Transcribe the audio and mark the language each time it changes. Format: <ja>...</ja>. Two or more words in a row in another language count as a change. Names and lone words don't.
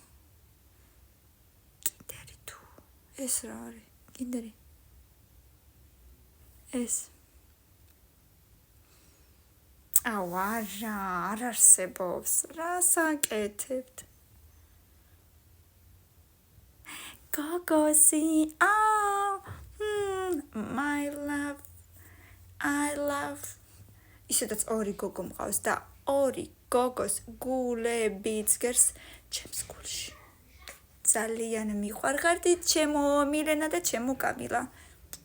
<ka>კიდერი თუ ეს რა არის? კიდერი. ეს აუ არა, არ არსებობს. რას აკეთებთ? გოგოსი,</ka> <en>my love, I love.</en> <ka>ისედაც ორი გოგო მყავს და ორი გოგოს გულები ძგერს ჩემს გულში. ძალიან მიყვარხარდით ჩემო მილენა და ჩემო კამილა.</ka>